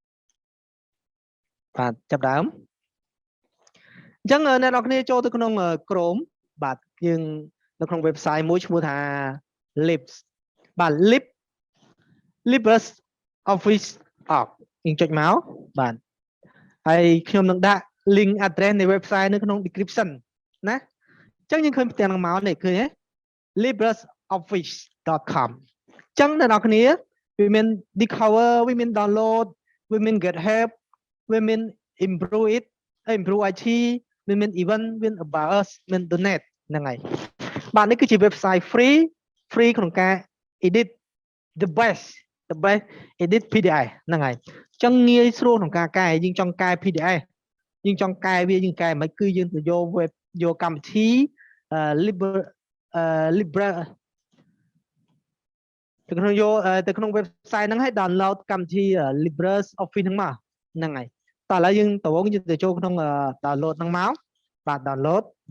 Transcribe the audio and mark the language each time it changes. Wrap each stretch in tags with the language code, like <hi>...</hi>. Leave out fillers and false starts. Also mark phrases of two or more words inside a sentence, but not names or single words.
<km>បាទចាប់ដើមអញ្ចឹងអ្នកនរគ្នាចូលទៅក្នុង Chrome បាទយើងនៅក្នុង website មួយឈ្មោះថា Libs បាទ LibreOffice យើងចុចមកបាទហើយខ្ញុំនឹង ដាក់</km> <en>link address</en> <km>នៃ website នៅក្នុង description ណាអញ្ចឹងយើងឃើញផ្ទាំងនឹងមកនេះឃើញទេ libreoffice.com អញ្ចឹងអ្នកនរគ្នា វាមាន discover វាមាន download វាមាន</km> <en>get help</en> <km>វាមាន</km> <en>improve IT</en> <km>វាមាន event វាមាន</km> <en>about us</en> <km>មាន donate ហ្នឹងហើយបាទនេះគឺជា</km> <en>website free</en> <km>ក្នុងការ</km> <en>edit the best edit PDF</en> <km>ហ្នឹងហើយអញ្ចឹងងាយស្រួលក្នុងការកែយើងចង់កែ PDF យើងចង់កែវាយើងកែមិនគឺយើងទៅយកកម្មវិធី Libre ទៅក្នុង website ហ្នឹងឲ្យ download កម្មវិធី LibreOffice ហ្នឹងមកហ្នឹងហើយតោះឥឡូវយើងទៅចូលក្នុង download ហ្នឹងមកបាទ download</km>